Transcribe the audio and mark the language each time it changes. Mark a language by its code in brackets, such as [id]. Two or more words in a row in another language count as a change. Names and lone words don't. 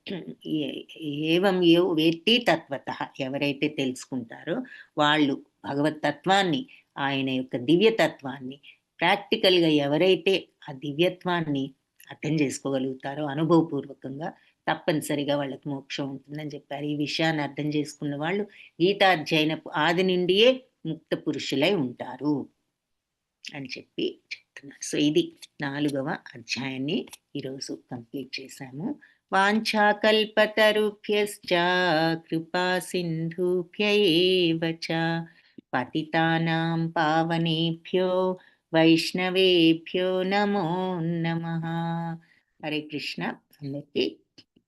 [sa] ఏవం వేత్తి తత్వత, [te] ఎవరైతే తెలుసుకుంటారో వాళ్ళు భగవత్ తత్వాన్ని, ఆయన యొక్క దివ్యతత్వాన్ని ప్రాక్టికల్గా ఎవరైతే ఆ దివ్యత్వాన్ని అర్థం చేసుకోగలుగుతారో అనుభవపూర్వకంగా తప్పనిసరిగా వాళ్ళకి మోక్షం ఉంటుందని చెప్పారు. ఈ విషయాన్ని అర్థం చేసుకున్న వాళ్ళు గీతాధ్యయనపు ఆది నుండియే ముక్త పురుషులై ఉంటారు అని చెప్పి చెప్తున్నారు. సో ఇది 4వ అధ్యాయాన్ని ఈరోజు కంప్లీట్ చేశాము. [sa] వాంఛాకల్పతరుభ్యశ్చ కృపా సింధుభ్య ఏవ చ పతితానాం పావనేభ్యో వైష్ణవేభ్యో నమో నమః. [te] హరే కృష్ణ. అందరికీ